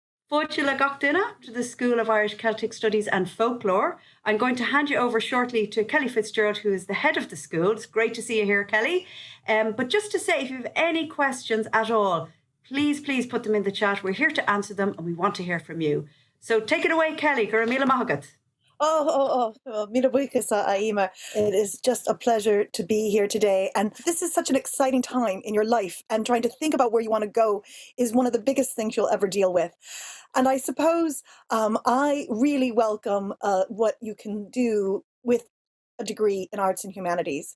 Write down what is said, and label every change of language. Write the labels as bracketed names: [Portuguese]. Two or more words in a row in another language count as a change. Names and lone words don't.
[Irish] Fáilte le gach duine [English] to the School of Irish Celtic Studies and Folklore. I'm going to hand you over shortly to Kelly Fitzgerald, who is the head of the school. It's great to see you here, Kelly. But just to say, if you have any questions at all, please put them in the chat. We're here to answer them and we want to hear from you. So take it away, [Irish] Kelly. Gur míle maith. Míle buchas Aima. [English] It is just a pleasure to be here today. And this is such an exciting time in your life, and trying to think about where you want to go is one of the biggest things you'll ever deal with. And I suppose I really welcome what you can do with a degree in arts and humanities.